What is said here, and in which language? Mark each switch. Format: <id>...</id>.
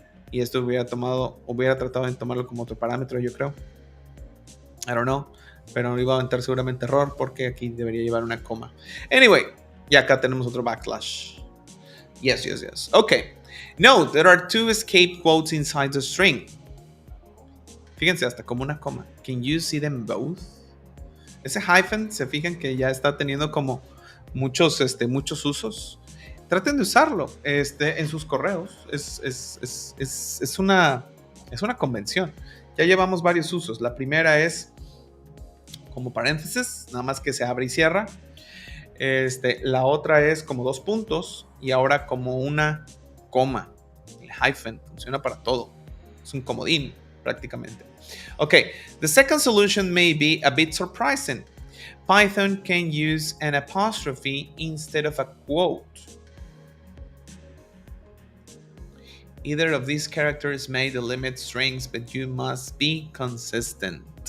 <es>Y esto hubiera tratado de tomarlo como otro parámetro, yo creo.</es> <en>I don't know.</en> <es>Pero no iba a aventar seguramente error porque aquí debería llevar una coma.</es> <en>Anyway,</en> <es>y acá tenemos otro backlash.</es> <en>Yes. Okay. Note, there are two escape quotes inside the string.</en> <es>Fíjense, hasta como una coma.</es> <en>Can you see them both?</en> <es>Ese hyphen, se fijan que ya está teniendo como muchos usos. Traten de usarlo en sus correos. Es una convención. Ya llevamos varios usos. La primera es como paréntesis, nada más que se abre y cierra. La otra es como dos puntos y ahora como una coma. El hyphen funciona para todo. Es un comodín prácticamente.</es> <en>Okay, the second solution may be a bit surprising. Python can use an apostrophe instead of a quote. Either of these characters may delimit strings, but you must be consistent.</en>